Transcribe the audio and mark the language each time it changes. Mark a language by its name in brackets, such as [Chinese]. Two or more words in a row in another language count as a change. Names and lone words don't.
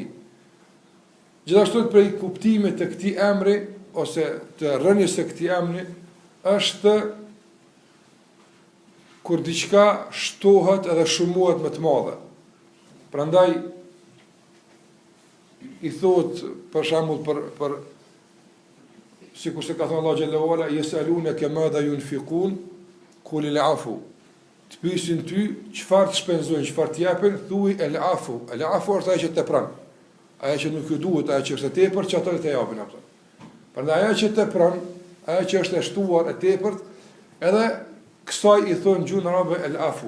[Albanian] Gjithashtu prej kuptimit të këtij emri ose të rrënjes së këtij emri është kur diçka shtohet edhe shumohet më të madhe. Prandaj i thot për shembull për sikur se ka thënë Allah [Arabic] جل وعلا, "يسألونك ماذا ينفقون قل العفو." [Albanian] Të pyesin ty çfarë të shpenzojnë, çfarë të japin, thuaj el-afu. El-afu është ajo që tepron. Ajo që nuk ju duhet, ajo që është e tepërt, që ato të japin ato. Prandaj ajo që tepron, ajo që është e shtuar e tepërt, edhe kësaj i thonë gjuhën arabe el-afu.